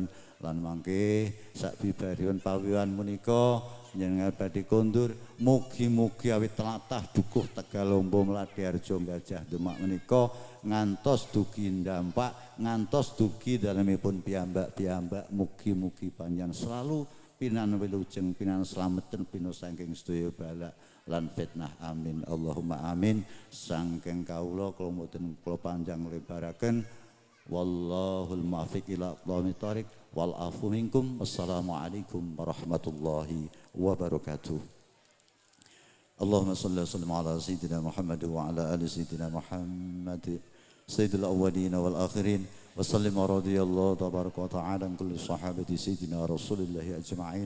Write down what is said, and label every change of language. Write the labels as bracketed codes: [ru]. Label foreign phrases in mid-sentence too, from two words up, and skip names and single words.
[jv] lan mangke sakbibaripun pawiwan menika njenengan badhe kondur mugi-mugi awit tlatah dukuh Tegalombo Mladi Harjo Gajah Demak menika ngantos dugi ndampak ngantos dugi dalemipun piyambak-piyambak mugi-mugi panjenengan selalu pinan wilujeng pinan slameten pina saking sedaya balak lan fitnah [ar] آمين اللهم آمين. [jv] Saking kawula kula mboten kula panjang lebaraken [ar] والله الموفق إلى أقوم الطريق والعفو منكم. والسلام عليكم ورحمة الله وبركاته. اللهم صل وسلم على سيدنا محمد وعلى آل سيدنا محمد سيد الأولين والآخرين وسلم رضي الله تبارك وتعالى عن كل صحابة سيدنا رسول الله أجمعين.